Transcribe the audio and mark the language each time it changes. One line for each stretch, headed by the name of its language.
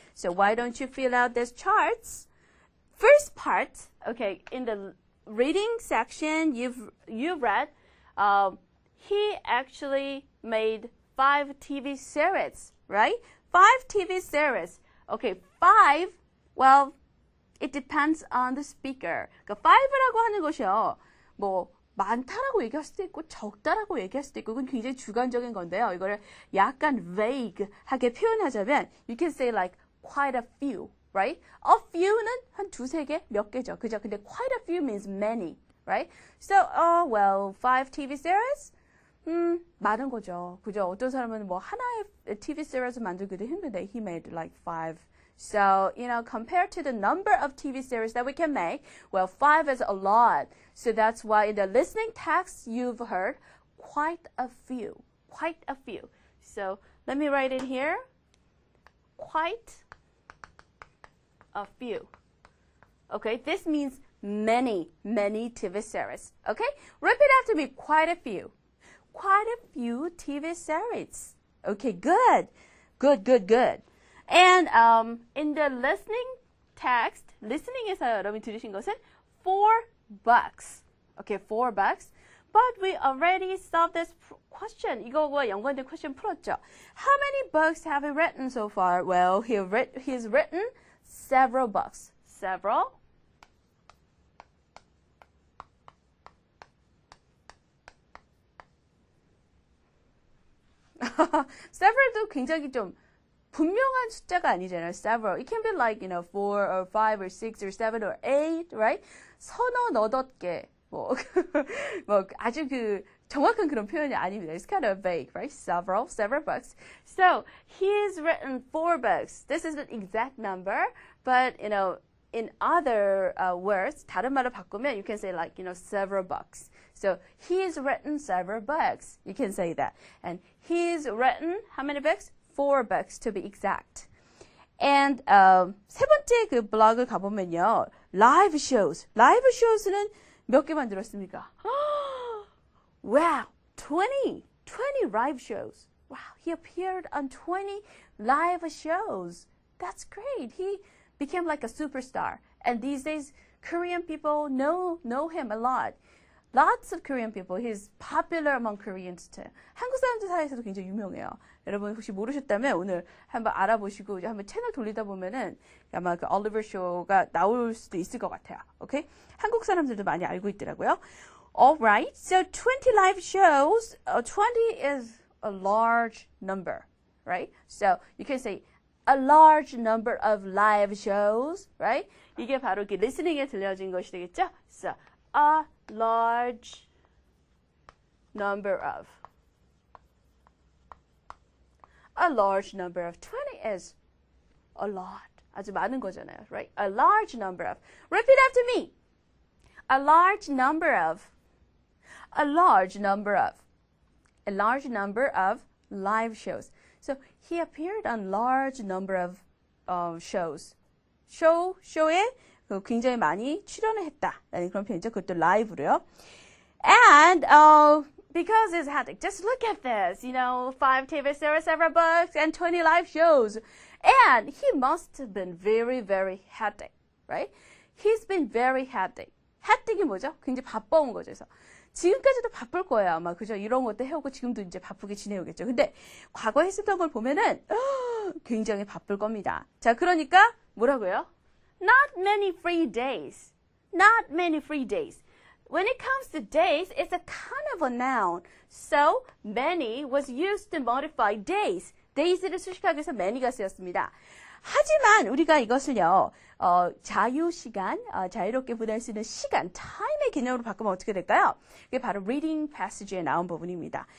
English: So why don't you fill out these charts? First part, okay, in the reading section you've read, he actually made 5 TV series, right? 5 TV series. Okay, 5, well, it depends on the speaker.
Korean: 그러니까 5라고 하는 것이요. 뭐 많다라고 얘기할 수도 있고 적다라고 얘기할 수도 있고, 그건 굉장히 주관적인 건데요. 이거를 약간 vague하게 표현하자면
English: you can say like quite a few, right?
Korean: A few는 한 2, 3개, 몇 개죠. 그죠?
English: 근데 quite a few means many, right? So, well, 5 TV series?
Korean: 많은 거죠. 그죠? 어떤 사람은 뭐 하나의 TV series 만들기도 힘든데
English: he made like 5. So, compared to the number of TV series that we can make, well, 5 is a lot. So that's why in the listening text you've heard quite a few. Quite a few. So let me write it here. Quite a few. Okay, this means many, many TV series. Okay, repeat after me. Quite a few. Quite a few TV series. Okay, good. Good, good, good. And in the listening text,
Korean: listening에서 여러분이 들으신 것은
English: $4. Okay, $4. But we already solved this question.
Korean: 이거와 연관된 question 풀었죠.
English: How many books have you written so far? Well, he's written several books. Several.
Korean: several도 굉장히 좀 분명한 숫자가 아니잖아요.
English: Several. It can be like, 4 or 5 or 6 or 7 or 8, right?
Korean: 서너 너덧 개. 뭐 아주 정확한 그런 표현이 아닙니다.
English: It's kind of vague, right? Several books. So, he's written 4 books. This is the exact number, but, in other words,
Korean: 다른 말로 바꾸면
English: you can say like, several books. So, he's written several books. You can say that. And he's written how many books? 4 books to be exact.
Korean: And 세 번째 그 블로그 가보면요. Live shows. Live shows는 몇 개 만들었습니까?
English: Wow, 20 live shows. Wow, he appeared on 20 live shows. That's great. He became like a superstar. And these days, Korean people know him a lot. Lots of Korean people. He's popular among Koreans too.
Korean: 한국 사람들 사이에서도 굉장히 유명해요. 여러분 혹시 모르셨다면 오늘 한번 알아보시고 이제 한번 채널 돌리다 보면은 아마 그 올리버 쇼가 나올 수도 있을 것 같아요. 오케이? 한국 사람들도 많이 알고 있더라고요.
English: Alright, so 20 live shows. 20 is a large number, right? So you can say a large number of live shows, right?
Korean: 이게 바로 이렇게 listening에 들려진 것이 되겠죠?
English: So a large number of. A large number of 20 is a lot.
Korean: 아주 많은 거잖아요, right?
English: A large number of. Repeat after me. A large number of. A large number of. A large number of live shows. So he appeared on large number of shows.
Korean: 쇼에 굉장히 많이 출연을 했다라는 그런 표현이죠. 그것도 라이브로요.
English: And because it's hectic, just look at this, 5 TV series, several books, and 20 live shows. And he must have been very, very hectic, right? He's been very hectic. hectic이 뭐죠?
Korean: 굉장히 바빠온 거죠. 그래서 지금까지도 바쁠 거예요, 아마. 그죠? 이런 것도 해오고 지금도 이제 바쁘게 지내오겠죠. 근데 과거에 했었던 걸 보면은 굉장히 바쁠 겁니다. 자, 그러니까 뭐라고요? Not many free days. Not many free days.
English: When it comes to days, it's a kind of a noun. So, many was used to modify days.
Korean: days를 수식하기 위해서 many가 쓰였습니다. 하지만 우리가 이것을요, 자유시간, 자유롭게 보낼 수 있는 시간, time의 개념으로 바꾸면 어떻게 될까요? 이게 바로 reading passage에 나온 부분입니다.